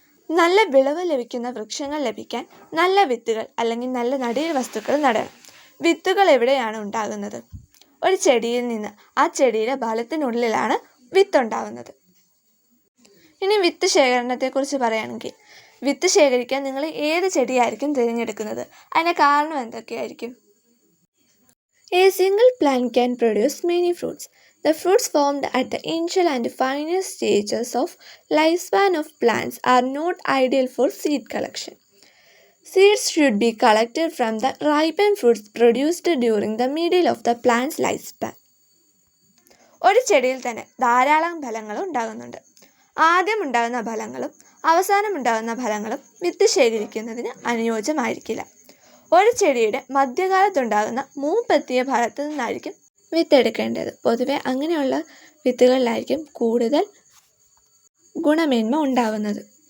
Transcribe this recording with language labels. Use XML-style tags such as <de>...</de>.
<ml>നല്ല വിളവ് ലഭിക്കുന്ന വൃക്ഷങ്ങൾ ലഭിക്കാൻ നല്ല വിത്തുകൾ അല്ലെങ്കിൽ നല്ല നടീൽ വസ്തുക്കൾ നടണം. വിത്തുകൾ എവിടെയാണ് ഉണ്ടാകുന്നത്? ഒരു ചെടിയിൽ നിന്ന്. ആ ചെടിയുടെ ഫലത്തിനുള്ളിലാണ് വിത്തുണ്ടാകുന്നത്. ഇനി വിത്ത് ശേഖരണത്തെക്കുറിച്ച് പറയുകയാണെങ്കിൽ, വിത്ത് ശേഖരിക്കാൻ നിങ്ങൾ ഏത് ചെടിയായിരിക്കും തിരഞ്ഞെടുക്കുന്നത്? അതിൻ്റെ കാരണം എന്തൊക്കെയായിരിക്കും?</ml> <en>A single plant can produce many fruits. The fruits formed at the initial and final stages of lifespan of plants are not ideal for seed collection. Seeds should be collected from the ripened fruits produced during the middle of the plant's lifespan.</en> <ml>ഒരു ചെടിയിൽ തന്നെ ധാരാളം ഫലങ്ങൾ ഉണ്ടാകുന്നുണ്ട്. ആദ്യം ഉണ്ടാകുന്ന ഫലങ്ങളും അവസാനം ഉണ്ടാകുന്ന ഫലങ്ങളും വിത്ത് ശേഖരിക്കുന്നതിന് അനുയോജ്യമായിരിക്കില്ല. ഒരു ചെടിയുടെ മധ്യകാലത്തുണ്ടാകുന്ന മൂപ്പെത്തിയ ഫലത്തിൽ നിന്നായിരിക്കും വിത്തെടുക്കേണ്ടത്. പൊതുവെ അങ്ങനെയുള്ള വിത്തുകളിലായിരിക്കും കൂടുതൽ ഗുണമേന്മ ഉണ്ടാകുന്നത്.</ml>